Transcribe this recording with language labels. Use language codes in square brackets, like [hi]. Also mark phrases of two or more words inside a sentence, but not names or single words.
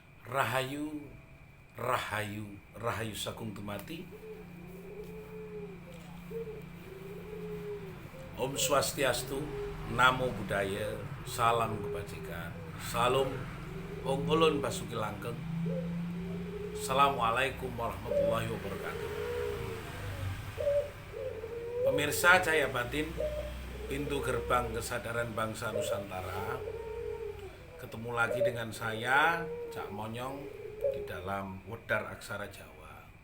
[jv] Rahayu, Rahayu, Rahayu Sakung Tumati. [ban] Om Swastiastu, [pi] Namo Buddhaya, [id] Salam Kebajikan, Salam Ong Ulun Basuki Langgeng. [ar] السلام عليكم ورحمة الله وبركاته. [id] Pemirsa Cahaya Batin, pintu gerbang kesadaran bangsa Nusantara. Ketemu lagi dengan saya, Cak Monyong, di dalam Wedar Aksara Jawa.